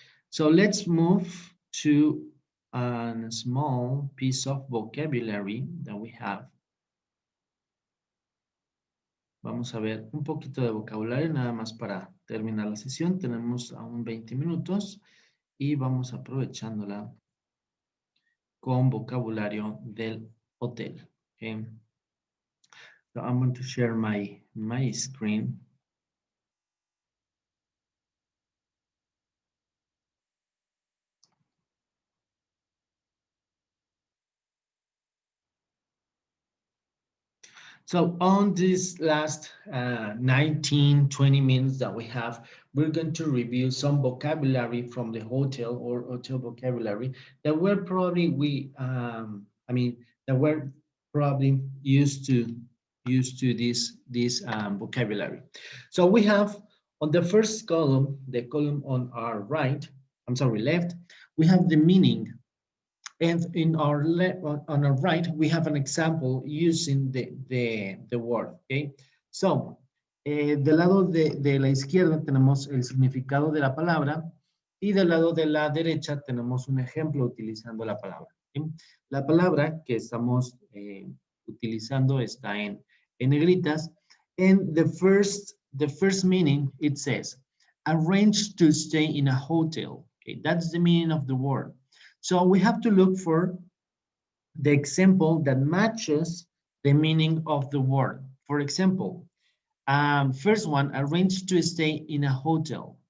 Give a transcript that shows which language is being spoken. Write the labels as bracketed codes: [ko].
[en] So let's move to a small piece of vocabulary that we have. [es] Vamos a ver un poquito de vocabulario nada más para terminar la sesión. Tenemos aún 20 minutos y vamos aprovechándola con vocabulario del hotel. [en] Okay. So I'm going to share my screen. So on this last 19, 20 minutes that we have, we're going to review some vocabulary from the hotel or hotel vocabulary that we're probably, that we're probably used to this vocabulary. So we have on the first column, the column on our left, we have the meaning. And in our on our right, we have an example using the word, okay? [es] So, del lado de la izquierda tenemos el significado de la palabra y del lado de la derecha tenemos un ejemplo utilizando la palabra. ¿Okay? La palabra que estamos utilizando está en negritas. [en] And the first meaning, it says, arrange to stay in a hotel. Okay, that's the meaning of the word. So we have to look for the example that matches the meaning of the word. For example, first one, arrange to stay in a hotel.